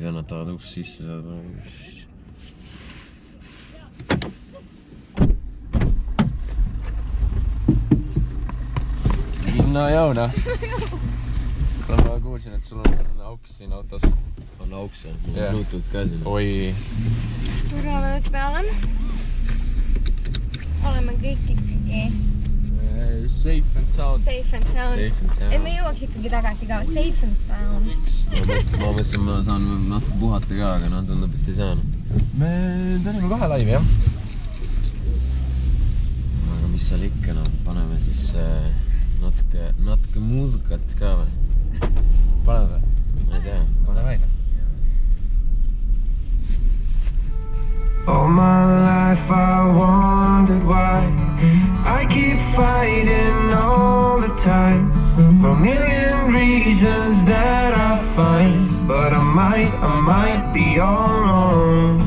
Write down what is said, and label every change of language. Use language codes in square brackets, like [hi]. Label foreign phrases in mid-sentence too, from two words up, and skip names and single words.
[et] tahad uks sisse saada. No jauna. Ma kuulsin, et sul on auks siin autos. On auks, jah? Mul on Bluetooth ka siin. Oi. Turvame nüüd peale. Oleme kõik ikkagi [en] safe and sound. Safe and sound. [et] Et me jõuaks ikkagi tagasi ka. [en] Safe and sound. [et] Ma mõtlesin, ma saan natuke puhata ka, aga no tundub, et ei saanud. Me tänime kohe laivi, jah? Aga mis seal ikka, no paneme siis natuke muusikat ka või? Paneme või? Ma ei tea. Pane väina. [en] All my life I wondered why I keep fighting all the time for a million reasons that I find, but I might be all wrong.